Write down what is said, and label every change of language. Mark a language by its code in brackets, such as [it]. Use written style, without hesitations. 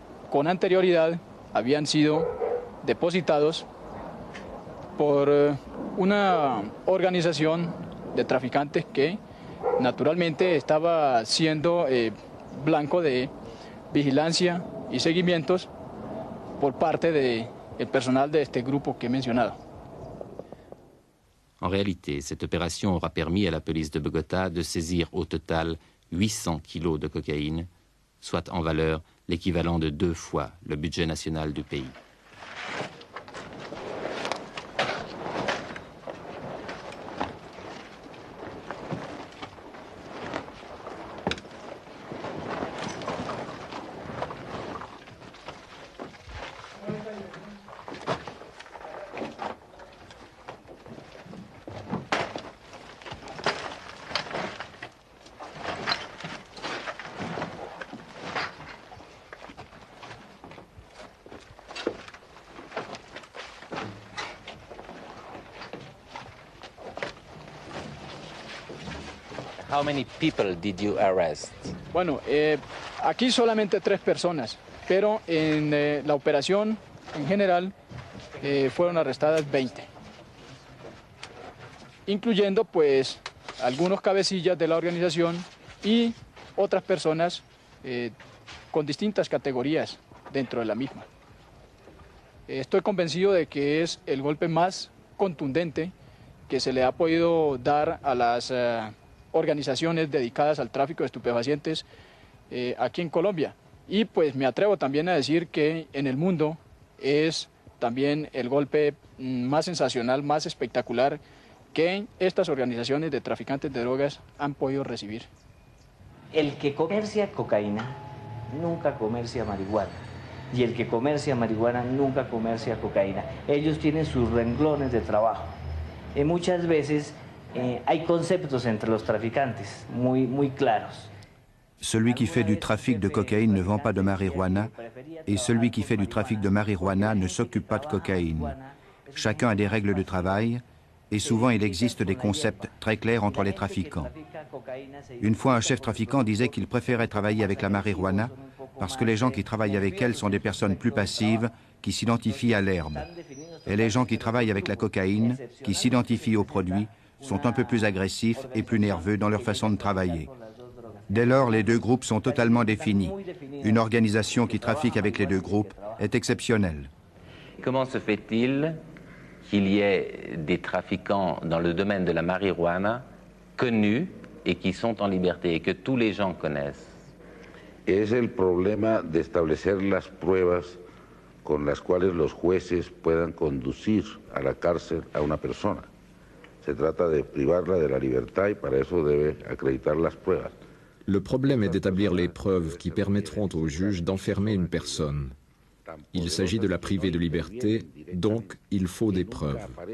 [es] con anterioridad habían sido depositados por una organización de traficantes que naturalmente estaba siendo blanco de vigilancia y seguimientos por parte del personal de este grupo que he mencionado. [fr] En réalité, cette opération aura permis à la police de Bogota de saisir au total 800 kilos de cocaïne, soit en valeur l'équivalent de 2 fois le budget national du pays. [en] How many people did you arrest? [es] Bueno, aquí solamente 3 personas, pero en la operación en general fueron arrestadas 20, incluyendo pues algunos cabecillas de la organización y otras personas con distintas categorías dentro de la misma. Estoy convencido de que es el golpe más contundente que se le ha podido dar a las organizaciones dedicadas al tráfico de estupefacientes aquí en Colombia. Y pues me atrevo también a decir que en el mundo es también el golpe más sensacional, más espectacular que estas organizaciones de traficantes de drogas han podido recibir. El que comercia cocaína nunca comercia marihuana. Y el que comercia marihuana nunca comercia cocaína. Ellos tienen sus renglones de trabajo. Muchas veces hay conceptos entre los traficantes muy claros. [fr] Celui qui fait du trafic de cocaïne ne vend pas de marijuana et celui qui fait du trafic de marijuana ne s'occupe pas de cocaïne. Chacun a des règles de travail et souvent il existe des concepts très clairs entre les trafiquants. Une fois un chef trafiquant disait qu'il préférait travailler avec la marijuana parce que les gens qui travaillent avec elle sont des personnes plus passives qui s'identifient à l'herbe. Et les gens qui travaillent avec la cocaïne, qui s'identifient aux produits, sont un peu plus agressifs et plus nerveux dans leur façon de travailler. Dès lors, les deux groupes sont totalement définis. Une organisation qui trafique avec les deux groupes est exceptionnelle. Comment se fait-il qu'il y ait des trafiquants dans le domaine de la marijuana connus et qui sont en liberté et que tous les gens connaissent? [es] Es el problema de establecer las pruebas con las cuales los jueces puedan conducir a la cárcel a una persona. Se trata de privarla de la libertad y para eso debe acreditar las pruebas. [fr] Le problème est d'établir les preuves qui permettront au juge d'enfermer une personne. Il s'agit de la priver de liberté, donc il faut des preuves.